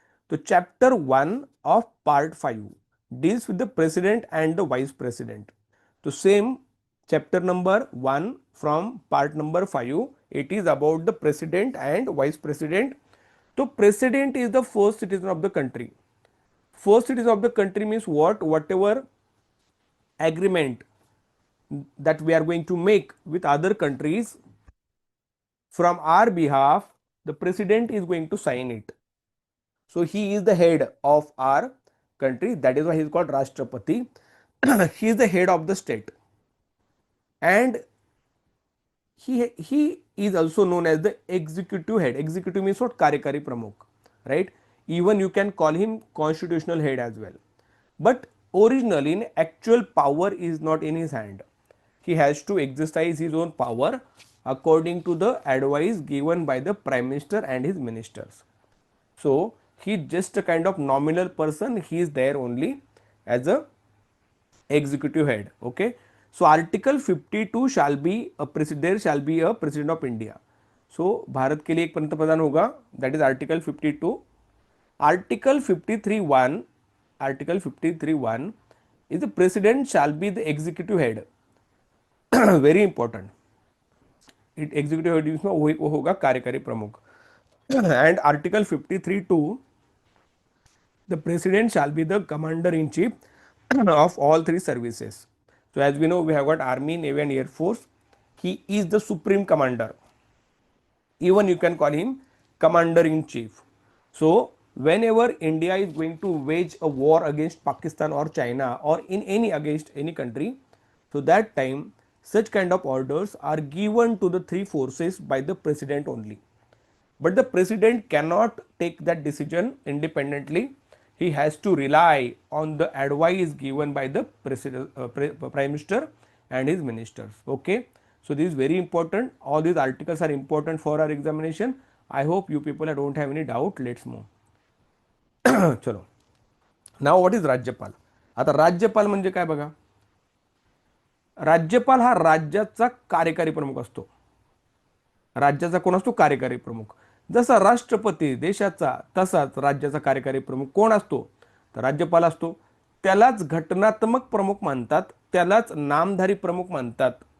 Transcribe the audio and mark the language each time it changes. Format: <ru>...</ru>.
<en>तो chapter 1 of part 5 deals with the president and the vice president. तो same chapter number 1 from part number 5, it is about the president and vice president. तो president is the first citizen of the country. First citizen of the country means whatever agreement that we are going to make with other countries from our behalf, the president is going to sign it. So he is the head of our country. That is why he is called Rashtrapati. He is the head of the state, and he is also known as the executive head. Executive means what? Karyakari pramukh, right? Even you can call him constitutional head as well. But originally, in actual power is not in his hand. He has to exercise his own power according to the advice given by the prime minister and his ministers. So he just a kind of nominal person. He is there only as a executive head. Okay. So article 52 shall be a president, there shall be a president of India.</en> <hi>So Bharat के लिए एक पंतप्रधान होगा,</hi> <en>that is article 52. Article 53(1), article 53(1) is the president shall be the executive head. Very important.</en> <hi>Executive head में वो होगा कार्यकारी प्रमुख.</hi> <en>And article 53(2), the president shall be the commander in chief of all three services. So as we know, we have got army, navy and air force. He is the supreme commander. Even you can call him commander in chief. So whenever India is going to wage a war against Pakistan or China or in any against any country, so that time such kind of orders are given to the three forces by the president only. But the president cannot take that decision independently. He has to rely on the advice given by the prime minister and his ministers. Okay. So this is very important. All these articles are important for our examination. I hope you people don't have any doubt. Let's move. चलो. Now what is rajyapal?</en> <mr>आता राज्यपाल म्हणजे काय बघा. राज्यपाल हा राज्याचा कार्यकारी प्रमुख असतो. राज्याचा कोण असतो? कार्यकारी प्रमुख. जसा राष्ट्रपती देशाचा, तसाच राज्याचा कार्यकारी प्रमुख कोण असतो? तर राज्यपाल असतो. त्यालाच घटनात्मक प्रमुख मानतात, त्यालाच नामधारी प्रमुख मानतात.</mr>